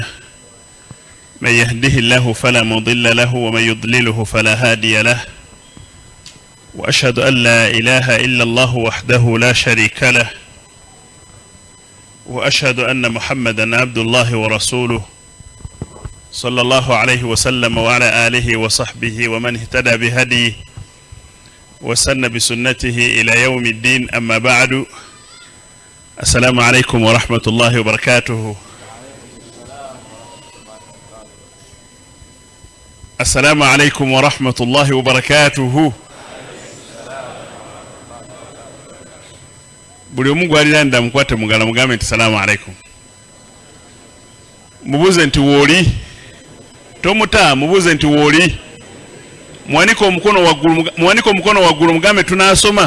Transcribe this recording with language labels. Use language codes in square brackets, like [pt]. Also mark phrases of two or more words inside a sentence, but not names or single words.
[ar] من يهده الله فلا مضل له ومن يضلله فلا هادي له، وأشهد أن لا إله إلا الله وحده لا شريك له، وأشهد أن محمدا عبد الله ورسوله صلى الله عليه وسلم وعلى آله وصحبه ومن اهتدى بهديه وسن بسنته إلى يوم الدين. أما بعد، السلام عليكم ورحمة الله وبركاته. السلام عليكم ورحمة الله وبركاته. [lg] buli omu gwaliranda mukwate mugala mugambe nti [ar] سلام عليكم. [lg] Mubuze nti woli tomuta, mubuze nti woli. Mwaniko omukono waggulu mugambe tunasoma.